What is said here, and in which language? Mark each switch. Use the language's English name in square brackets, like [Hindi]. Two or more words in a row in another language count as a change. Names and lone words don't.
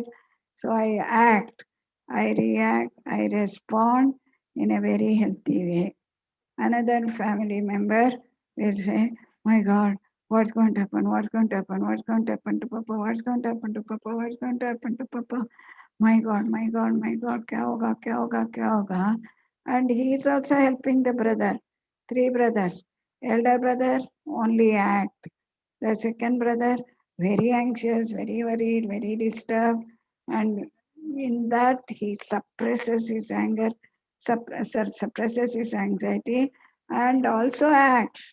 [English] So I act, I react, I respond in a very healthy way. Another family member will say, my God, what's going to happen? What's going to happen? What's going to happen to Papa? What's going to happen to Papa? What's going to happen to Papa? My God, my God, my God, [Hindi] क्या होगा, क्या होगा, क्या होगा? [English] And he is also helping the brother. 3 brothers. Elder brother only act. The second brother very anxious, very worried, very disturbed, and in that he suppresses his anger, suppresses his anxiety, and also acts.